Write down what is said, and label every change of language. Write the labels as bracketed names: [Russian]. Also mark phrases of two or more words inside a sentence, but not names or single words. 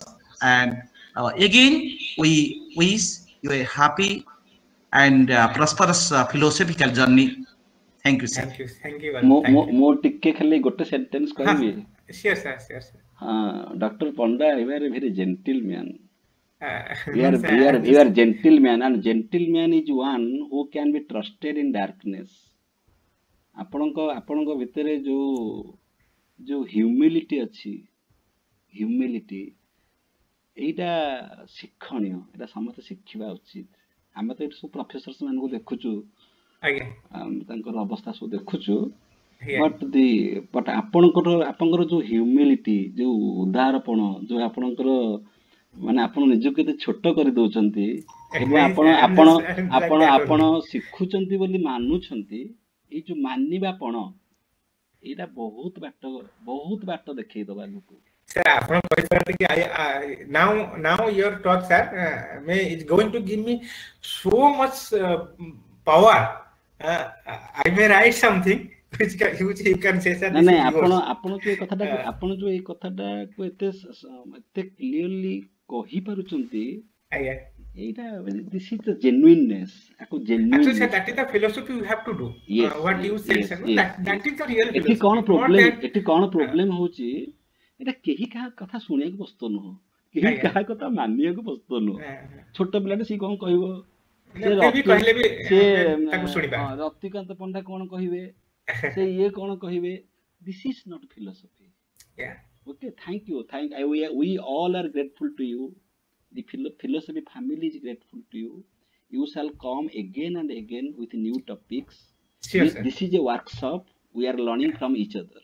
[English] And again, we wish you a happy and prosperous philosophical journey. Thank you, sir. Thank you. [Odia] ମୋର ଟିକେ ଖାଲି ଗୋଟେ ସେଣ୍ଟେନ୍ସ କହିବି. [English] Sure, sir. Dr. Panda, you are a very gentleman. You are gentleman, and gentleman is one who can be trusted in darkness. [Odia] ଆପଣଙ୍କ ଭିତରେ जो humility ଅଛି, humility ଏଇଟା ଶିକ୍ଷଣୀୟ, ଏଇଟା ସମସ୍ତେ ଶିଖିବା ଉଚିତ। ଆମେ ତ ଏଠି ସବୁ ପ୍ରଫେସର୍ସ ମାନଙ୍କୁ ଦେଖୁଛୁ, ତାଙ୍କର ଅବସ୍ଥା ସବୁ ଦେଖୁଛୁ, ବଟ୍ ଆପଣଙ୍କର ଯୋଉ ହ୍ୟୁମିଲିଟି, ଯୋଉ ଉଦାରପଣ, ଯୋଉ ଆପଣଙ୍କର ମାନେ ଆପଣ ନିଜକୁ କେତେ ଛୋଟ କରିଦଉଛନ୍ତି ଏବଂ ଆପଣ ଶିଖୁଛନ୍ତି ବୋଲି ମାନୁଛନ୍ତି, ଏଇ ଯୋଉ ମାନିବାପଣ ଏଇଟା ବହୁତ ବାଟ ଦେଖେଇଦବା ଲୋକ। [English] Sir, now your talk, sir, is going to give me so much power. I may write something which you can say, sir. [Odia] नहीं, ଆପଣ जो ଏଇ କଥାଟାକୁ ଏତେ କ୍ଲିୟରଲି କହି ପାରୁଛନ୍ତି, এইটা [English] this is the genuineness. Actually, sir, that is the philosophy you have to do. Yes, what you said, sir, that is the real philosophy. [Odia] ଏଠି କଣ ପ୍ରୋବ୍ଲେମ ହଉଛି, ଏଟା କେହି କାହା କଥା ଶୁଣିବାକୁ ପ୍ରସ୍ତୁତ ନୁହଁ, କେହି କାହା କଥା ମାନିବାକୁ ପ୍ରସ୍ତୁତ ନୁହଁ। ଛୋଟ ପିଲାଟେ ସିଏ କଣ କହିବ, ରତିକାନ୍ତ ପଣ୍ଡା କଣ କହିବେ, ସେ ଇଏ କଣ କହିବେ, [English] this is not philosophy. Okay, thank you. We all are grateful to you. The philosophy family is grateful to you. You shall come again and again with new topics. Sure, this is a workshop. We are learning from each other.